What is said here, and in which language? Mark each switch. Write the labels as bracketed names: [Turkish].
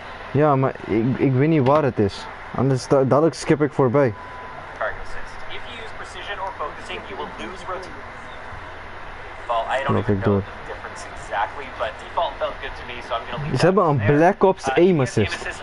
[Dutch] Ja, maar ik weet niet waar het is. Anders dadelijk skip ik voorbij. [English] Target assist. If you use precision or focusing, you will lose rotation. Well, I don't even know the difference exactly, but default felt good to me, so I'm gonna leave. [Dutch] Ze hebben een Black Ops aim assist.